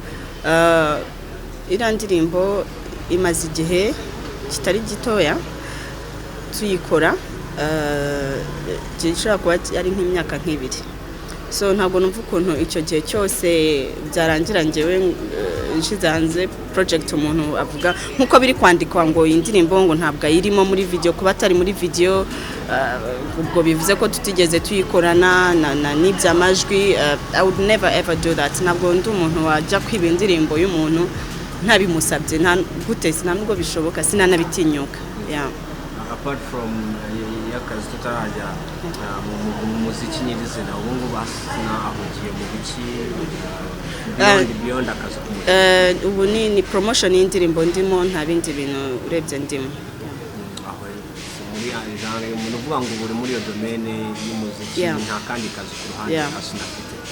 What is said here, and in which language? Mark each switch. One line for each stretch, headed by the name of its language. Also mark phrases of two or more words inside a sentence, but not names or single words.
Kinyarwanda: Iriya ndirimbo imaze igihe kitari gitoya tuyikora gishobora kuba ari nk'imyaka nk'ibiri so ntabwo numva ukuntu icyo gihe cyose byarangira ngewe nshize hanze project umuntu avuga nkuko biri kwandikwa ngo indirimbo ngo ntabwo irimo muri video kuba atari muri video ubwo bivuze ko tutigeze tuyikorana n'ibyamajwi.
English: I would never ever do that.
Kinyarwanda: Ntabwo ndi umuntu wajya kwiba indirimbo y'umuntu ntabimusabye nta gutese nta nubwo bishoboka sinanabitinyuka.
English: Apart from
Kinyarwanda: yakazi tutarajya mu muziki nyirizina ubu ngubu Asinah ahugiye mu biki beyond akazi ubu ni promotion y'indirimbo ndimo nta bindi bintu urebye ndimo. Muri genre umuntu uvuga ngo buri muri iyo domaine y'umuziki nta kandi kazi ku ruhande Asinah afite.